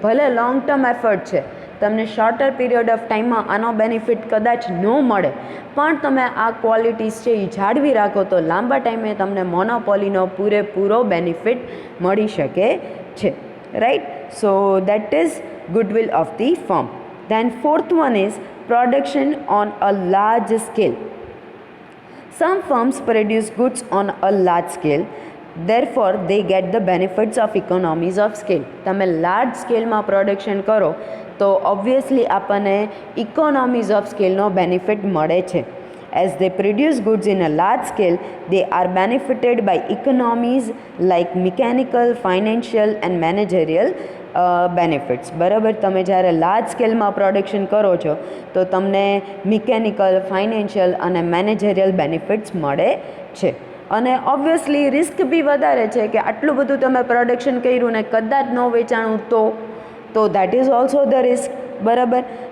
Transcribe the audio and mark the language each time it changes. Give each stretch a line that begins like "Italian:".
Gujarati: ભલે long term effort છે, તમને શોર્ટર પીરિયડ ઓફ ટાઈમમાં આનો બેનિફિટ કદાચ ન મળે, પણ તમે આ ક્વોલિટીઝ છે એ જાળવી રાખો તો લાંબા ટાઈમે તમને મોનોપોલીનો પૂરેપૂરો બેનિફિટ મળી શકે છે, right.
English: So that is goodwill of the firm. Then fourth one is production on a large scale. Some firms produce goods on a large scale, therefore they get the benefits of economies of scale.
Gujarati: તમે large સ્કેલમાં production કરો તો obviously આપણને economies of સ્કેલનો benefit મળે છે.
English: As they produce goods in a large scale, they are benefited by economies like mechanical, financial and managerial benefits.
Gujarati: બરાબર, તમે જ્યારે લાર્જ સ્કેલમાં પ્રોડક્શન કરો છો તો તમને મિકેનિકલ, ફાઇનાન્શિયલ અને મેનેજરિયલ બેનિફિટ્સ મળે છે. અને ઓબ્વિયસલી રિસ્ક બી વધારે છે કે આટલું બધું તમે પ્રોડક્શન કર્યું ને કદાચ ન વેચાણું તો
English: that is also the risk,
Gujarati: બરાબર.